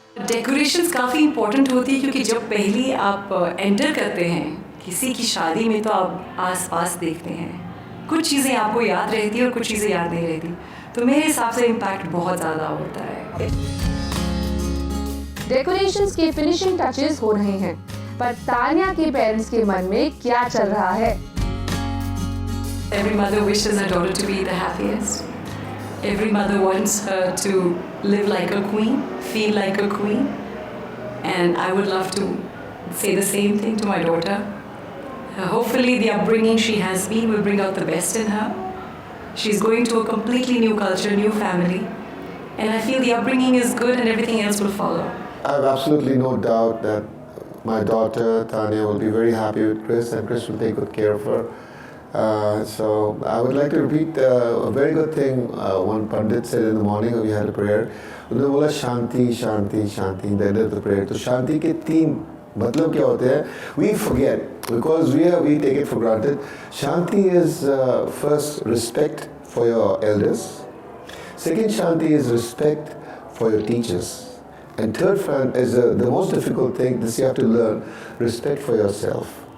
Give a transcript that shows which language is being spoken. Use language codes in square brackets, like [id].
[hi] Decorations काफ़ी important होती है क्योंकि जब पहली आप एंटर करते हैं किसी की शादी में तो आप आसपास देखते हैं, कुछ चीज़ें आपको याद रहती है और कुछ चीज़ें याद नहीं रहती, तो मेरे हिसाब से इम्पैक्ट बहुत ज़्यादा होता है। डेकोरेशंस के फिनिशिंग टचेस हो रहे हैं, पर तान्या के पेरेंट्स के मन में क्या चल रहा है? [en] Every mother wishes her daughter to be the happiest. Every mother wants her to live like a queen, feel like a queen, and I would love to say the same thing to my daughter. Hopefully the upbringing she has been will bring out the best in her. She's going to a completely new culture, new family, and I feel the upbringing is good and everything else will follow. I have absolutely no doubt that my daughter Tanya will be very happy with Chris, and Chris will take good care of her. So I would like to repeat a very good thing one Pandit said in the morning when we had a prayer. [hi] उन्होंने बोला शांति शांति शांति [en] in the end of the prayer. [hi] तो शांति के 3 मतलब क्या होते हैं? [en] We forget because we take it for granted. Shanti is first respect for your elders. Second Shanti is respect for your teachers. And third is the most difficult thing. This you have to learn respect for yourself.